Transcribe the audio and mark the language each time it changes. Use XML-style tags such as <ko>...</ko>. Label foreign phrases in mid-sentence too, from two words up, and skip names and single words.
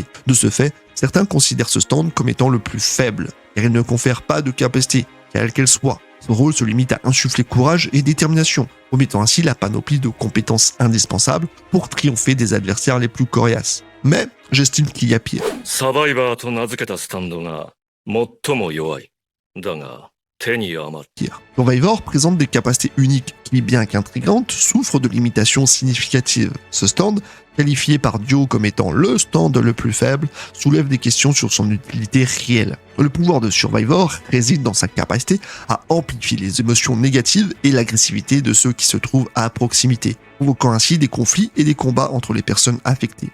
<fr>De ce fait, certains considèrent ce stand comme étant le plus faible, car il ne confère pas de capacité, quelle qu'elle soit. Son rôle se limite à insuffler courage et détermination, omettant ainsi la panoplie de compétences indispensables pour triompher des adversaires les plus coriaces. Mais j'estime qu'il y a pire.</fr> <ja>サバイバーと名付けたスタンドが最も弱い。だが、手に余る。</ja> <fr>Survivor présente des capacités uniques qui, bien qu'intrigantes, souffrent de limitations significatives. Ce stand, qualifié par Dio comme étant le stand le plus faible, soulève des questions sur son utilité réelle. Le pouvoir de Survivor réside dans sa capacité à amplifier les émotions négatives et l'agressivité de ceux qui se trouvent à proximité, provoquant ainsi des conflits et des combats entre les personnes affectées.</fr>